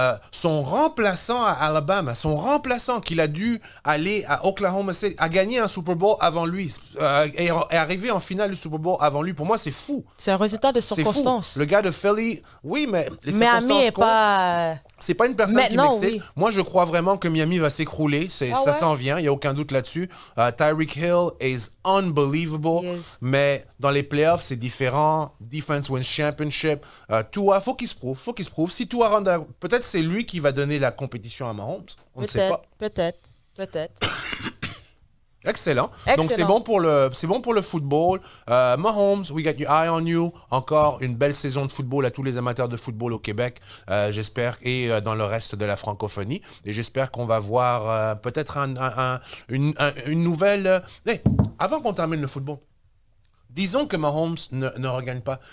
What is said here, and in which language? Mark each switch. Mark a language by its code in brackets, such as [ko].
[fr] Son remplaçant à Alabama, son remplaçant qu'il a dû aller à Oklahoma City, a gagné un Super Bowl avant lui, est arrivé en finale du Super Bowl avant lui. Pour moi, c'est fou. C'est un résultat de circonstances. Le gars de Philly, oui, mais les Miami est pas... C'est pas une personne qui m'excite. Oui. Moi, je crois vraiment que Miami va s'écrouler. Ça s'en vient, il n'y a aucun doute là-dessus. [en] Tyreek Hill is unbelievable. Yes. [fr] Mais dans les playoffs, c'est différent. [en] Defense wins championship. [fr] Tua, faut qu'il se prouve. Si Tua rentre peut-être c'est lui qui va donner la compétition à Mahomes. On ne sait pas. Peut-être. Excellent. Donc, c'est bon pour le football. [en] Mahomes, we got your eye on you. [fr] Encore une belle saison de football à tous les amateurs de football au Québec, j'espère, et dans le reste de la francophonie. Et j'espère qu'on va voir peut-être une nouvelle... Hey, avant qu'on termine le football, disons que Mahomes ne regagne pas.